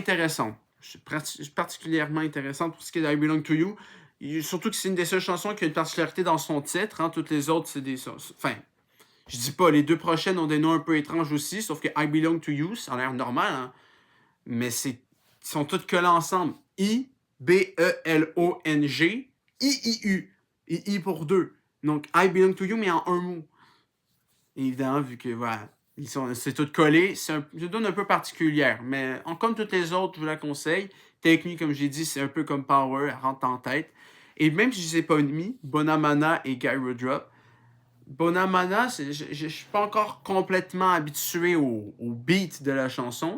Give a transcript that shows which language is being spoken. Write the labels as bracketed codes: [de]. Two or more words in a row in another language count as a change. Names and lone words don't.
[fr] Particulièrement intéressantes pour ce qui est de I Belong to You. Surtout que c'est une des seules chansons qui a une particularité dans son titre. Hein. Toutes les autres, c'est des... Enfin, je dis pas, les deux prochaines ont des noms un peu étranges aussi, sauf que I Belong to You, ça a l'air normal, hein. Mais ils sont toutes collées ensemble. I-B-E-L-O-N-G, I-I-U. I pour deux. Donc, I Belong to You, mais en un mot. Évidemment, vu que, voilà, c'est tout collé. C'est une donne un peu particulière. Mais comme toutes les autres, je vous la conseille. Technique, comme j'ai dit, c'est un peu comme Power, elle rentre en tête. Et même si je ne les ai pas mis, Bonamana et Gyrodrop, Bonamana, je ne suis pas encore complètement habitué au beat de la chanson.